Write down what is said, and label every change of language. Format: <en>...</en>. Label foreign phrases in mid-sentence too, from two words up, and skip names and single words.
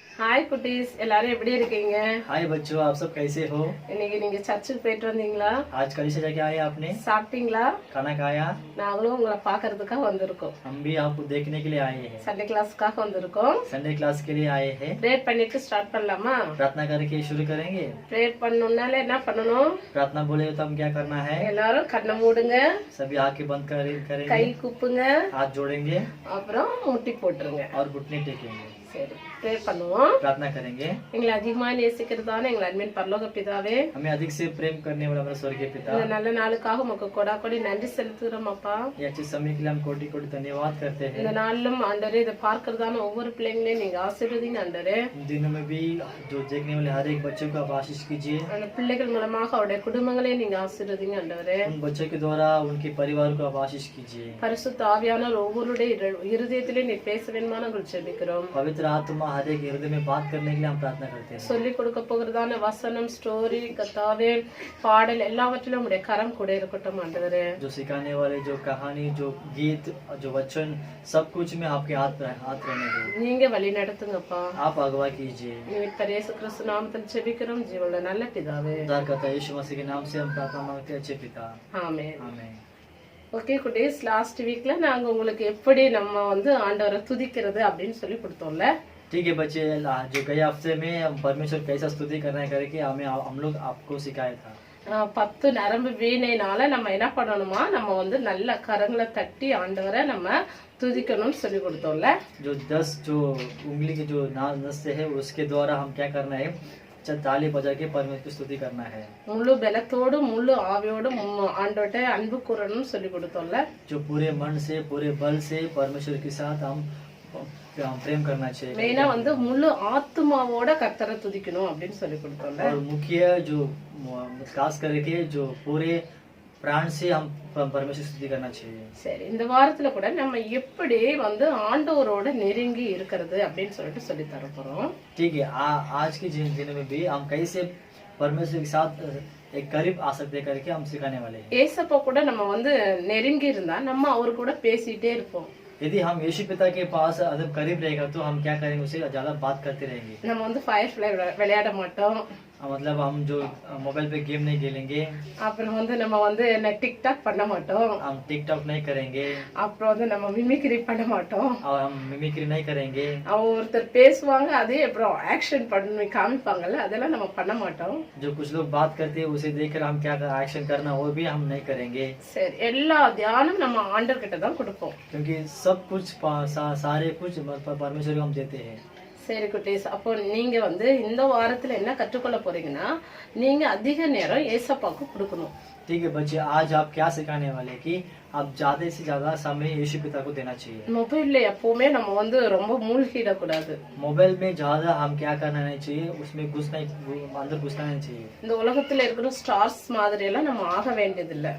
<ta>ஹாய் குட்டீஸ், எல்லாரும் எப்படி இருக்கீங்க?</ta> <hi>हाय बच्चों, आप सब कैसे हो?</hi> <ta>இன்னைக்கு நீங்க சர்ச்சுக்கு போயிட்டு வந்தீங்களா?</ta> <hi>आज कड़ी से जाके आए आपने?</hi> <ta>சாப்பிட்டீங்களா?</ta> <hi>खाना खाया?</hi> <ta>நாங்களும் உங்களை பார்க்கறதுக்காக வந்திருக்கோம்.</ta> <hi>हम भी आपको देखने के लिए आए हैं।</hi> <en>Sunday class</en> <ta>வந்திருக்கோம்.</ta> <en>Sunday class</en> <hi>के लिए आए हैं।</hi> <ta>ப்ரேயர் பண்ணிட்டு ஸ்டார்ட் பண்ணலாமா?</ta> <hi>प्रार्थना करके शुरू करेंगे।</hi> <ta>ப்ரேயர் பண்ணனும்னால என்ன பண்ணணும்?</ta> <hi>प्रार्थना बोले तो हम क्या करना है?</hi> <ta>எல்லாரும் கண்ணை மூடுங்க,</ta> <hi>सभी आंखें बंद करेंगे,</hi> <ta>கை கூப்புங்க,</ta> <hi>हाथ जोड़ेंगे</hi> <ta>அப்புறம் முட்டி போட்டுருங்க.</ta> <hi>और घुटने टेकेंगे।</hi> <ta>சரி, ப்ரேயர் பண்ணுவோம்.</ta> <hi>प्रार्थना करेंगे।</hi> <ta>எங்களை அதிகமா நேசிக்கிறதான எங்கள் அன்பின் பரலோக பிதாவே,</ta> <hi>हमें अधिक से प्रेम करने वाला हमारा स्वर्गीय पिता,</hi> <ta>இந்த நல்ல நாளுக்காக உமக்கு கொடா கொடி நன்றி செலுத்துகிறோம் அப்பா.</ta> <hi>ये अच्छे समय के लिए हम कोटि कोटि धन्यवाद करते हैं।</hi> <ta>இந்த நாளிலும் ஆண்டவரே, இதை பார்க்கறதான ஒவ்வொரு பிள்ளைங்களையும் நீங்க ஆசீர்வதிங்க ஆண்டவரே.</ta> <hi>इन दिनों में भी जो देखने वाले हर एक बच्चे को आप आशीष कीजिए।</hi> <ta>அந்த பிள்ளைகள் மூலமாக அவருடைய குடும்பங்களையும் நீங்க ஆசீர்வதிங்க ஆண்டவரே.</ta> <hi>उन बच्चों के द्वारा उनके परिवार को आप आशीष कीजिए।</hi> <ta>பரிசுத்த ஆவியானவர் ஒவ்வொருடைய இருதயத்திலே நீ பேச வேண்டுமா நாங்கள் ஜெபிக்கிறோம்.</ta> <hi>पवित्र आत्मा हर एक हृदय में बात करने के लिए हम प्रार्थना करते हैं।</hi> <ta>சொல்லி கொடுக்க போகிறதான வசனம், ஸ்டோரி, கத்தாவே, பாடல் எல்லாவற்றிலும் உடைய கரம் கூட இருக்கட்டும் ஆண்டவரே.</ta> <hi>जो सिखाने वाले, जो कहानी, जो गीत, जो वचन, सब कुछ में आपके हाथ रहने दो।</hi> <ta>நீங்க வழி நடத்துங்கப்பா.</ta> <hi>आप अगवा कीजिए।</hi> <ta>மீட்பர் இயேசு கிறிஸ்து நாமத்தில் ஜெபிக்கிறோம் ஜீவனுள்ள நல்ல பிதாவே.</ta> <hi>उद्धार करता यीशु मसीह के नाम से हम प्रार्थना मांगते हैं, अच्छे पिता,</hi> <ta>ஆமென்.</ta> <hi>आमीन।</hi> <ta>ஓகே குட்டீஸ்,</ta> <en>last week</en> <ta>நாங்க உங்களுக்கு எப்படி நம்ம ஆண்டவரை துதிக்கிறது அப்படின்னு சொல்லி கொடுத்தோம்ல.</ta> <hi>ठीक है बच्चे, जो गए हफ्ते में हम परमेश्वर कैसा स्तुति करना है करके हम लोग आपको सिखाया था।</hi> <ta>10 நரம்பு வீணைனால நம்ம என்ன பண்ணணுமா, நம்ம நல்ல கரங்களை தட்டி ஆண்டவரை நம்ம துதிக்கணும்னு சொல்லி கொடுத்தோம்ல.</ta> <hi>जो 10 जो उंगली के जो नस है उसके द्वारा हम क्या करना है, ताली बजा के परमेश्वर की स्तुति करना है।</hi> <ta>முழு பலத்தோடு முழு ஆவியோடு ஆண்டவர்ட்ட அன்பு கூறணும்னு சொல்லி கொடுத்தோம்ல.</ta> <hi>जो पूरे मन से पूरे बल से परमेश्वर के साथ हम प्रेम करना चाहिए।</hi> <ta>மெயினா முழு ஆத்மாவோட கர்த்தரை துதிக்கணும் அப்படின்னு சொல்லி கொடுத்தோம்ல.</ta> <hi>और मुख्य जो खास करके जो पूरे प्राण से हम परमेश्वर स्तुति करना चाहिए।</hi> <ta>சரி, இந்த வாரத்துல கூட நம்ம எப்படி ஆண்டவரோட நெருங்கி இருக்கிறது அப்படின்னு சொல்லிட்டு சொல்லி தர போறோம்.</ta> <hi>ठीक है, आज के दिन में भी हम कैसे परमेश्वर के साथ एक करीब आ सकते करके हम सिखाने वाले हैं।</hi> <ta>ஏசப்பா கூட நம்ம நெருங்கி இருந்தா நம்ம அவர் கூட பேசிட்டே இருப்போம்.</ta> <hi>यदि हम यीशु पिता के पास अदब करीब रहेगा तो हम क्या करेंगे, उसे ज्यादा बात करते रहेंगे।</hi> <ta>நம்ம ஃபயர் ஃப்ளை விளையாட மாட்டோம்.</ta> <hi>मतलब हम जो मोबाइल पे गेम नहीं खेलेंगे।</hi> <ta>அப்புறம் நம்ம டிக்டாக் பண்ண மாட்டோம்.</ta> <hi>हम टिकटॉक नहीं करेंगे।</hi> <ta>அப்புறம் நம்ம மிமிக்ரி பண்ண மாட்டோம்.</ta> <hi>और हम मिमिक्री नहीं करेंगे।</hi> <ta>ஒருத்தர் பேசுவாங்க, அதே அப்புறம் ஆக்ஷன் பண்ணி காமிப்பாங்கல்ல, அதெல்லாம் நம்ம பண்ண மாட்டோம்.</ta> <hi>जो कुछ लोग बात करते हैं उसे देखकर हम क्या एक्शन करना वो भी हम नहीं करेंगे।</hi> <ta>சரி, எல்லா தியானம் நம்ம ஆண்டவர் கிட்ட தான் கொடுப்போம்.</ta> <hi>क्योंकि सब कुछ सारे कुछ परमेश्वर को हम देते हैं।</hi> <ta>சரி குட்டீஸ், அப்போ நீங்க இந்த வாரத்துல என்ன கற்றுக்கொள்ள போறீங்கன்னா, நீங்க அதிக நேரம் ஏசப்பாக்கு கொடுக்கணும்.</ta> <hi>ठीक है बच्चे, आज आप क्या सिखाने वाले कि आप ज्यादा से ज्यादा समय यीशु पिता को देना चाहिए।</hi> <ta>மொபைல்ல எப்பவுமே நம்ம ரொம்ப மூழ்கிடக்கூடாது.</ta> <hi>मोबाइल में ज्यादा हम क्या करना नहीं चाहिए, उसमें अंदर घुसना नहीं चाहिए।</hi> <ta>இந்த உலகத்துல இருக்கிற ஸ்டார்ஸ் மாதிரி எல்லாம் நம்ம ஆக வேண்டியதில்லை.</ta>